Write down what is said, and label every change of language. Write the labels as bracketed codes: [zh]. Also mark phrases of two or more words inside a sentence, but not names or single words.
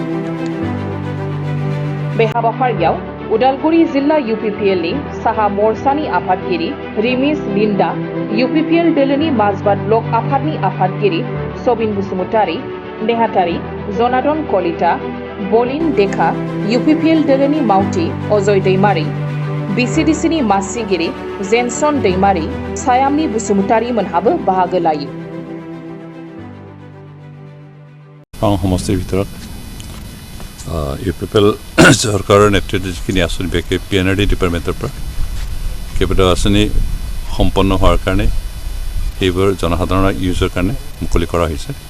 [brx] बे हाबाफारियाव उदालगुरि जिल्ला UPPLनि साहा मर्चानि आफादगिरि रिमिस लिन्डा, UPPL दोलोनि माजबाद ब्लक आफादनि आफादगिरि सबिन बसुमतारि, नेहाथारि जनादन कलिता, बलिन देखा, UPPL दोलोनि मावथि अजय दैमारि, बिसिडिसिनि मासिगिरि जेनसन दैमारि, सायामनि बसुमतारि मोनहाबो बाहागो लायो। [as] সমষ্টিৰ ভিতৰত UPPL চৰকাৰৰ নেতৃত্বত যিখিনি আঁচনি বিশেষকৈ PNRD ডিপাৰ্টমেণ্টৰ পৰা কেইবাটাও আঁচনি সম্পন্ন হোৱাৰ কাৰণে সেইবোৰ জনসাধাৰণৰ ইউজৰ কাৰণে মুকলি কৰা হৈছে।